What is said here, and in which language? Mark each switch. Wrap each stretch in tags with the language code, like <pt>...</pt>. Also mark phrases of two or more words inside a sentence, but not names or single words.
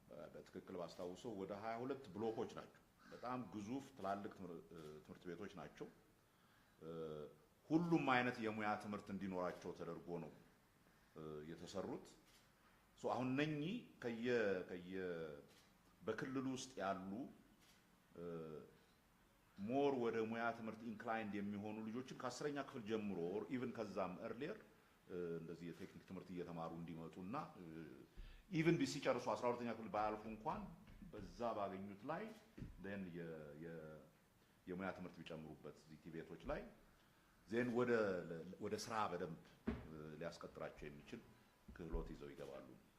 <am>በትክክል ባስታውሰው ወደ ሃያ ሁለት ብሎኮች ናቸው። በጣም ግዙፍ ትላልቅ ትምህር-፣ እ፣ ትምህርት ቤቶች ናቸው። እ፣ ሁሉም አይነት የሙያ ትምህርት እንዲኖራቸው ተደርጎ ነው፣ እ፣ የተሰሩት። ሶ አሁን እነኚህ ከየ-፣ ከየ-፣ በክልሉ ውስጥ ያሉ፣ እ፣ ሞር ወደ ሙያ ትምህርት ኢንክላይንድ የሚሆኑ ልጆችን ከአስረኛ ክፍል ጀምሮ</am> <en>or even</en> <am>ከዛም earlier፣ እ፣ እንደዚህ የቴክኒክ ትምህርት እየተማሩ እንዲመጡና፣ እ፣ even ቢ-፣ ሲጨርሱ አስራ ሁለተኛ ክፍል ባያልፉ እንኳን በዛ ባገኙት ላይ then የ-፣ የ-፣ የሙያ ትምህርት ቢጨምሩበት እዚህ ቲቤቶች ላይ then ወደ፣ ወደ ስራ በደንብ፣ እ፣ ሊያስቀጥራቸው የሚችል ክህሎት ይዘው ይገባሉ።</am>